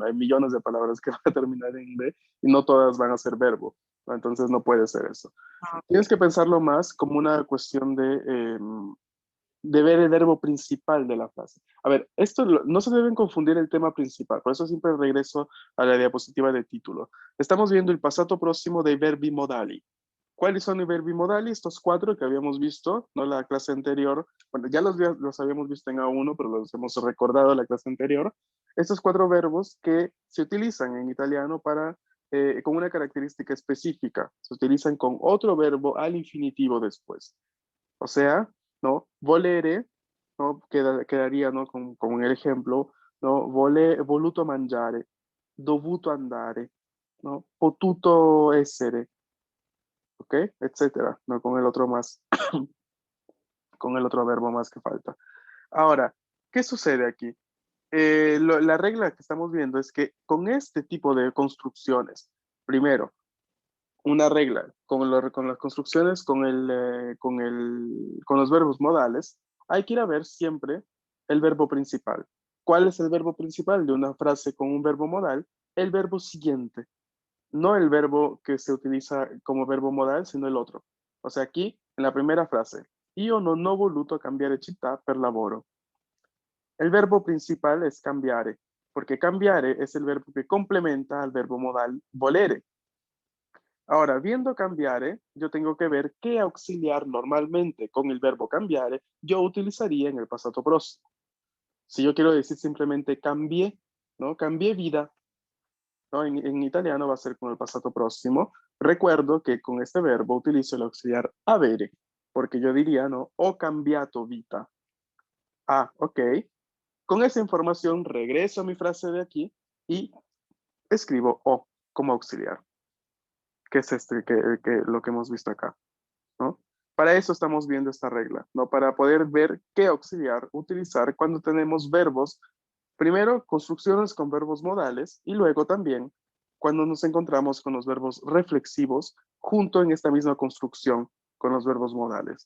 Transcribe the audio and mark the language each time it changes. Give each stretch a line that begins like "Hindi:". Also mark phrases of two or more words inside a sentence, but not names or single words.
Spanish: Hay millones de palabras que van a terminar en "-e" y no todas van a ser verbo, ¿no? Entonces no puede ser eso. Ok. Tienes que pensarlo más como una cuestión de ver el verbo principal de la frase. A ver, no se deben confundir el tema principal, por eso siempre regreso a la diapositiva de título. Estamos viendo el pasado próximo
Italian: dei verbi modali.
Spanish: ¿Cuáles son los
Italian: verbi modali?
Spanish: Estos 4 que habíamos visto, ¿no? La clase anterior. Bueno, ya los habíamos visto en A1, pero los hemos recordado la clase anterior. Estos 4 verbos que se utilizan en italiano con una característica específica. Se utilizan con otro verbo al infinitivo después. O sea, ¿no? Volere, ¿no? Quedaría, ¿no? Como el ejemplo, ¿no?
Italian: Voluto mangiare, dovuto andare, ¿no? Potuto essere,
Spanish: ¿ok? Etcétera, ¿no? Con el otro más, con el otro verbo más que falta. Ahora, ¿qué sucede aquí? La regla que estamos viendo es que con este tipo de construcciones, primero, una regla con las construcciones, con los verbos modales, hay que ir a ver siempre el verbo principal. ¿Cuál es el verbo principal de una frase con un verbo modal? El verbo siguiente, no el verbo que se utiliza como verbo modal, sino el otro. O sea, aquí, en la primera frase,
Italian: io non ho voluto cambiare città per lavoro.
Spanish: El verbo principal es cambiare, porque cambiare es el verbo que complementa al verbo modal volere. Ahora, viendo cambiare, yo tengo que ver qué auxiliar normalmente con el verbo cambiare yo utilizaría en el pasado próximo. Si yo quiero decir simplemente cambié, ¿no? Cambié vida, ¿no? En italiano va a ser con el pasado próximo. Recuerdo que con este verbo utilizo el auxiliar avere, porque yo diría, ¿no?
Italian: Ho cambiato vita.
Spanish: Ah, ok. Con esa información regreso a mi frase de aquí y escribo o como auxiliar, que es lo que hemos visto acá, ¿no? Para eso estamos viendo esta regla, ¿no? Para poder ver qué auxiliar utilizar cuando tenemos verbos, primero construcciones con verbos modales y luego también cuando nos encontramos con los verbos reflexivos junto en esta misma construcción con los verbos modales.